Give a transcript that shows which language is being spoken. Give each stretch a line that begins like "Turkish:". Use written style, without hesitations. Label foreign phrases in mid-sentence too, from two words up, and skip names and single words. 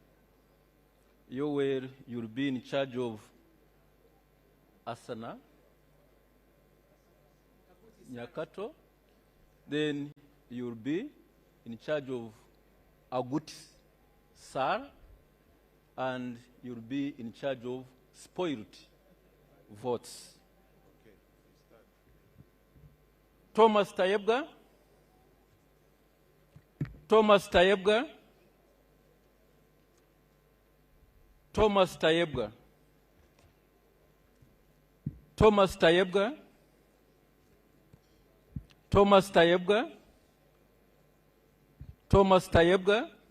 English: You'll be in charge of Asana Nyakato. Then you'll be in charge of Agut Sar, and you'll be in charge of spoiled votes. Okay, start. Thomas Tayebga. Thomas Tayebga. Thomas Tayebga. Thomas Tayebga. Thomas Tayebga. Thomas Tayebga.